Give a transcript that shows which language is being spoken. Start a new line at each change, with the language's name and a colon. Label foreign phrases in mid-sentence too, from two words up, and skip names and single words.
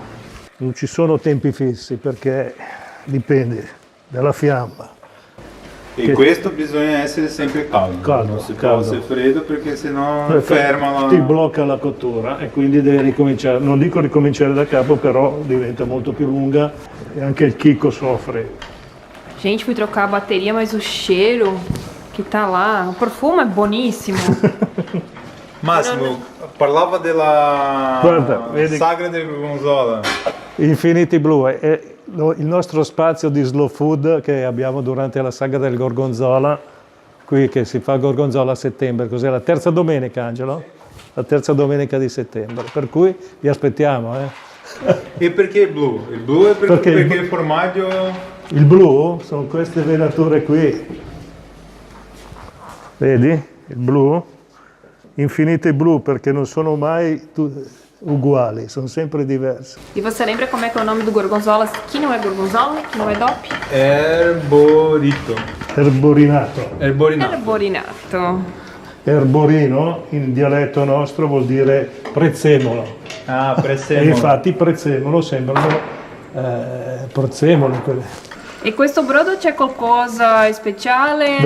Italian: Non ci sono tempi fissi perché dipende dalla fiamma. E questo bisogna essere sempre caldo, non si può essere freddo perché sennò ferma la... Ti blocca la cottura e quindi devi ricominciare, non dico ricominciare da capo, però diventa molto più lunga e anche il chicco soffre.
Portuguese: Gente, fui trocar a bateria, mas o cheiro que tá lá, o profumo é buonissimo.
Italian: Massimo, parlava della Guarda, vedi... sagra del Gorgonzola. Infinity Blue è il nostro spazio di slow food che abbiamo durante la saga del Gorgonzola, qui che si fa Gorgonzola a settembre, cos'è la terza domenica, Angelo? La terza domenica di settembre, per cui vi aspettiamo. E perché il blu? Il blu è perché il formaggio... Il blu sono queste venature qui, vedi? Il blu, Infinity Blue, perché non sono mai uguali, sono sempre diversi.
Portuguese: E você lembra como é que é o nome do gorgonzola que não é gorgonzola, que não é DOP?
Italian: Erborito. Erborinato. Erborinato. Erborino in dialetto nostro vuol dire prezzemolo. Ah, prezzemolo. E infatti prezzemolo sembrano prezzemoli quelli. E questo brodo c'è qualcosa speciale?